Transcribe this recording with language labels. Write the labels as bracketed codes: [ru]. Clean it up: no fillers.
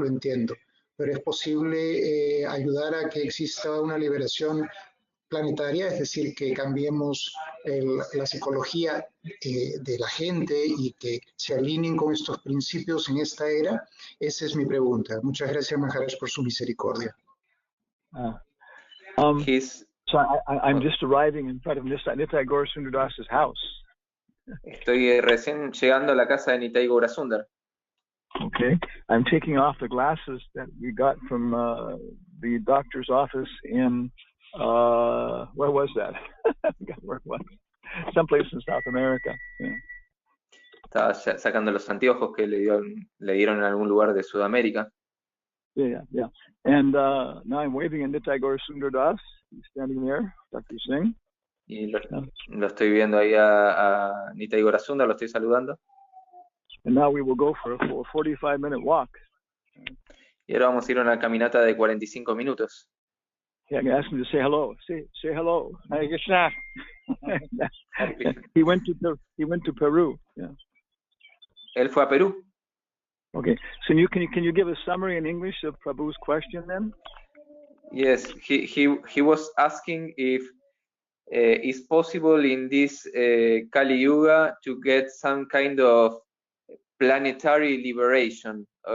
[es] Lo entiendo, pero ¿es posible ayudar a que exista una liberación planetaria, es decir, que cambiemos la psicología de la gente y que se alineen con estos principios en esta era? Esa es mi pregunta. Muchas gracias, Maharaj, por su misericordia. [en] So I'm just arriving in front of Nitai Gaur Sundaras's house. [es] Estoy recién llegando a la casa de Nitai Gaura Sundar. [en] Okay, I'm taking off the glasses that we got from the doctor's office in where was that? I forgot where it was. Someplace in South America. Yeah. [es] Estaba sacando los anteojos que le dieron en algún lugar de Sudamérica. [en] Yeah. And now I'm waving at Nitai Gaur Sundardas. He's standing there, Dr. Singh. [es] Y lo estoy viendo ahí a Nitai Gaura Sundar, lo estoy saludando. [en] And now we will go for a 45-minute walk. [es] Y ahora vamos a ir a una caminata de 45 minutos. [en] Yeah, I asked him to say hello. Say hello. Hare Krishna. He went to Peru. Yeah. [es] Él fue a Perú. [en] Okay. So can you give a summary in English of Prabhu's question then? Yes, he was asking if it's possible in this Kali Yuga to get some kind of planetary liberation.